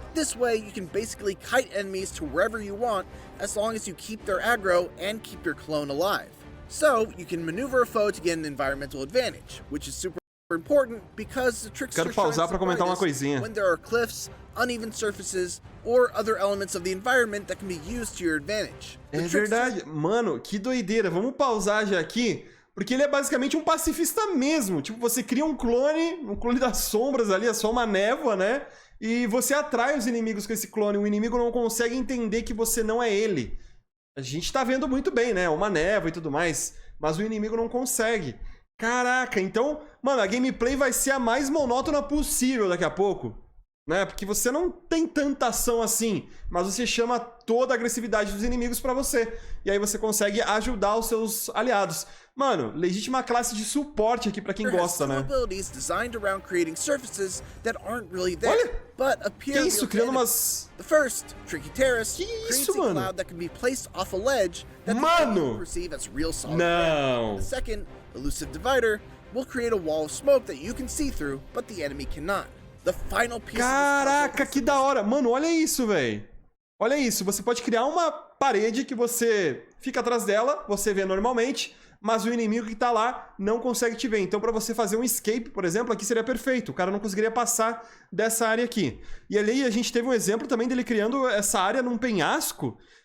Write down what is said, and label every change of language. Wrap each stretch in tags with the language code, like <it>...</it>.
<en>This way, you can basically kite enemies to wherever you want, as long as you keep their aggro and keep your clone alive. So, you can maneuver a foe to get an environmental advantage, which is super important because the Trickster shines the brightest when there are cliffs, uneven surfaces, or other elements of the environment that can be used to your advantage.</en> <pt>É verdade. Mano, que doideira. Vamos pausar já aqui, porque ele é basicamente um pacifista mesmo. Tipo, você cria um clone das sombras ali, é só uma névoa, né? E você atrai os inimigos com esse clone. O inimigo não consegue entender que você não é ele. A gente tá vendo muito bem, né? Uma névoa e tudo mais, mas o inimigo não consegue. Caraca, então, mano, a gameplay vai ser a mais monótona possível daqui a pouco, né? Porque você não tem tanta ação assim, mas você chama toda a agressividade dos inimigos pra você. E aí você consegue ajudar os seus aliados. Mano, legítima classe de suporte aqui pra quem gosta, né? Olha! Que isso? Criando umas... Que isso, mano? Mano! Não!</pt> <en>Elusive Divider will create a wall of smoke that you can see through, but the enemy cannot. The final piece.</en> <pt>Caraca, que da hora. Mano, olha isso, velho. Olha isso, você pode criar uma parede que você fica atrás dela, você vê normalmente, mas o inimigo que tá lá não consegue te ver. Então, pra você fazer um escape, por exemplo, aqui seria perfeito. O cara não conseguiria passar dessa área aqui. E ali a gente teve um exemplo também dele criando essa área num penhasco.</pt>